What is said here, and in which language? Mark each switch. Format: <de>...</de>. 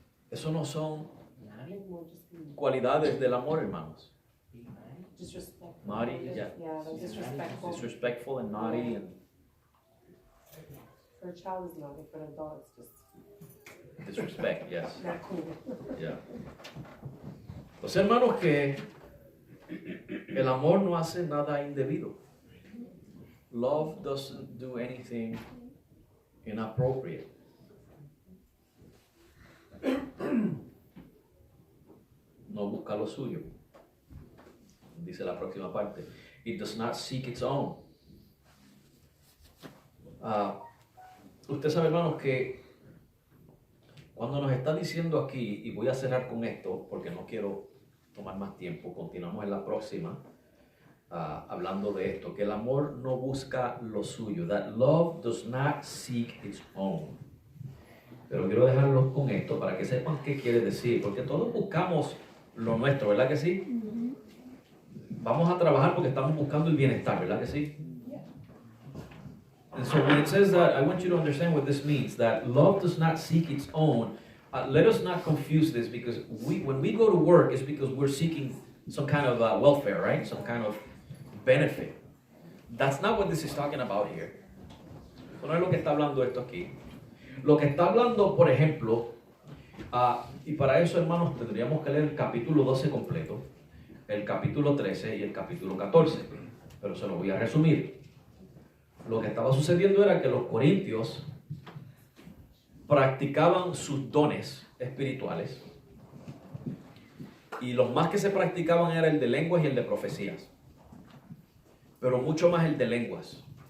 <es>Eso no son cualidades del amor, hermanos.</es> <en>Naughty, yeah. Disrespectful and naughty. And for a child is naughty, for an adult it's just disrespect, yes. not cool. Yeah.</en> <es>Pues hermanos, que el amor no hace nada indebido.</es> <en>Love doesn't do anything inappropriate.</en> <es>No busca lo suyo. Dice la próxima parte.</es> <en>It does not seek its own.</en> <es>Usted sabe, hermanos, que cuando nos está diciendo aquí, y voy a cerrar con esto porque no quiero tomar más tiempo, continuamos en la próxima hablando de esto, que el amor no busca lo suyo.</es> <en>That love does not seek its own.</en> <es>Pero quiero dejarlos con esto para que sepan qué quiere decir, porque todos buscamos lo nuestro, ¿verdad que sí? Vamos a trabajar porque estamos buscando el bienestar, ¿verdad que sí?</es> <en>And so when it says that, I want you to understand what this means, that love does not seek its own. Let us not confuse this, because when we go to work, it's because we're seeking some kind of welfare, right? Some kind of benefit. That's not what this is talking about here.</en> <es>Eso no es lo que está hablando esto aquí. Lo que está hablando, por ejemplo, y para eso, hermanos, tendríamos que leer el capítulo 12 completo, el capítulo 13 y el capítulo 14, pero se lo voy a resumir. Lo que estaba sucediendo era que los corintios practicaban sus dones espirituales, y los más que se practicaban era el de lenguas y el de profecías, pero mucho más el de lenguas.</es>